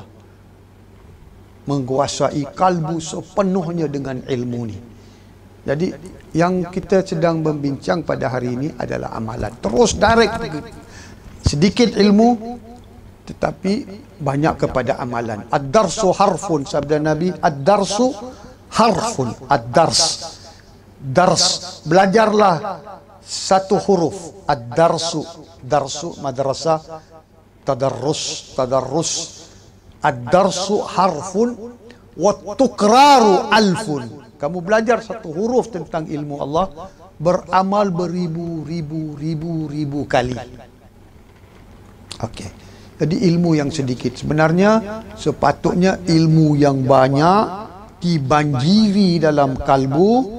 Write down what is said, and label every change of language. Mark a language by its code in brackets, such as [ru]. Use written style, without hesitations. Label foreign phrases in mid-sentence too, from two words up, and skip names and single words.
[ms] Menguasai kalbu sepenuhnya dengan ilmu ni. Jadi yang kita sedang membincang pada hari ini adalah amalan. Terus direct, sedikit ilmu tetapi banyak kepada amalan. [ar] الدرس حرف, [ms] sabda Nabi, [ar] الدرس حرف. الدرس، درس, [ms] belajarlah satu huruf. [ar] الدرس، درس مدرسة، تدارس. الدرس حرف وتكرار ألف. [ms] Kamu belajar satu huruf tentang ilmu Allah, beramal beribu-ribu kali. Okey. Jadi ilmu yang sedikit, sebenarnya sepatutnya ilmu yang banyak dibanjiri dalam kalbu.